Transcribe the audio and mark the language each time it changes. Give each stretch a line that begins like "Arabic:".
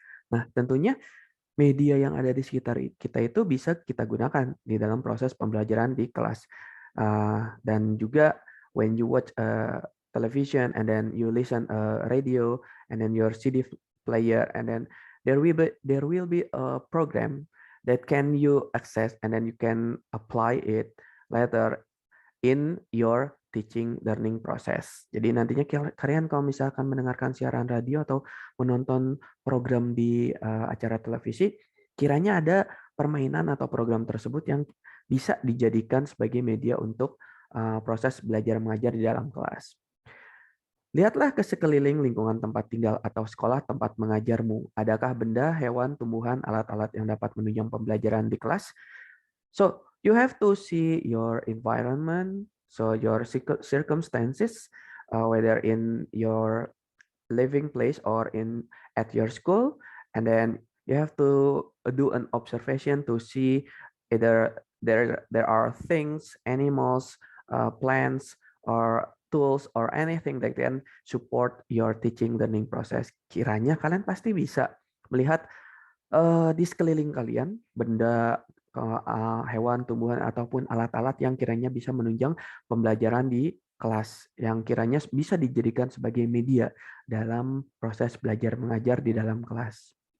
Indonesian: Nah, tentunya media yang ada di sekitar kita itu bisa kita gunakan di dalam proses pembelajaran di kelas. Dan juga
English: when you watch television and then you listen radio and then your CD player, and then there will be a program that can you access, and then you can apply it later in your teaching learning process.
Indonesian: Jadi nantinya kalian kalau misalkan mendengarkan siaran radio atau menonton program di acara televisi, kiranya ada permainan atau program tersebut yang bisa dijadikan sebagai media untuk proses belajar mengajar di dalam kelas. Lihatlah ke sekeliling lingkungan tempat tinggal atau sekolah tempat mengajarmu. Adakah benda, hewan, tumbuhan, alat-alat yang dapat menunjang pembelajaran di kelas?
English: So you have to see your environment, so your circumstances, whether in your living place or in at your school, and then you have to do an observation to see either there are things, animals, plants, or tools or anything that can support your teaching learning process.
Indonesian: Kiranya kalian pasti bisa melihat di sekeliling kalian benda, hewan, tumbuhan, ataupun alat-alat yang kiranya bisa menunjang pembelajaran di kelas, yang kiranya bisa dijadikan sebagai media dalam proses belajar mengajar di dalam kelas.